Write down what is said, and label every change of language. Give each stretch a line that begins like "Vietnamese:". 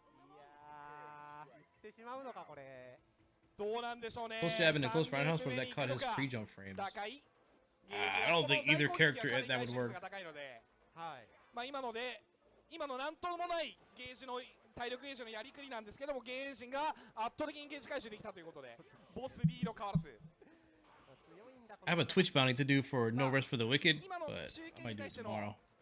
Japanese: いやー、行ってしまうのかこれ。どうなんでしょうね。
English: Close jab in the close roundhouse where that caught his pre-jump frames. I don't think either character that would work.
Japanese: はい。まあ今のなんともないゲージの体力ゲージのやりくりなんですけども、ゲージが圧倒的にゲージ回収できたということで、ボスリード変わらず。
English: I have a Twitch bounty to do for No Rest for the Wicked, but I might do it tomorrow.